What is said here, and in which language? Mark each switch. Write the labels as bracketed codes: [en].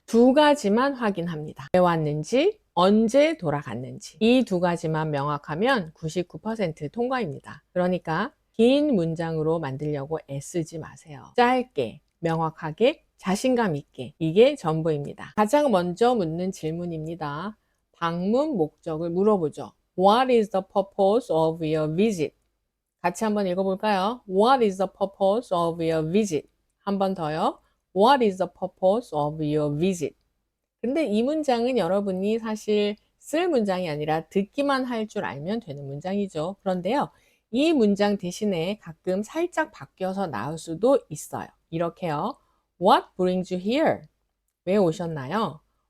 [ko] 2가지만 확인합니다. 왜 왔는지, 언제 돌아갔는지. 이 2가지만 명확하면 99% 통과입니다. 그러니까 긴 문장으로 만들려고 애쓰지 마세요. 짧게, 명확하게, 자신감 있게. 이게 전부입니다. 가장 먼저 묻는 질문입니다. 방문 목적을 물어보죠. [en] What is the purpose of your visit? [ko] 같이 한번 읽어볼까요? [en] What is the purpose of your visit? [ko] 한 번 더요. [en] What is the purpose of your visit? [ko] 근데 이 문장은 여러분이 사실 쓸 문장이 아니라 듣기만 할 줄 알면 되는 문장이죠. 그런데요. 이 문장 대신에 가끔 살짝 바뀌어서 나올 수도 있어요. 이렇게요. [en] What brings you here? [ko] 왜 오셨나요?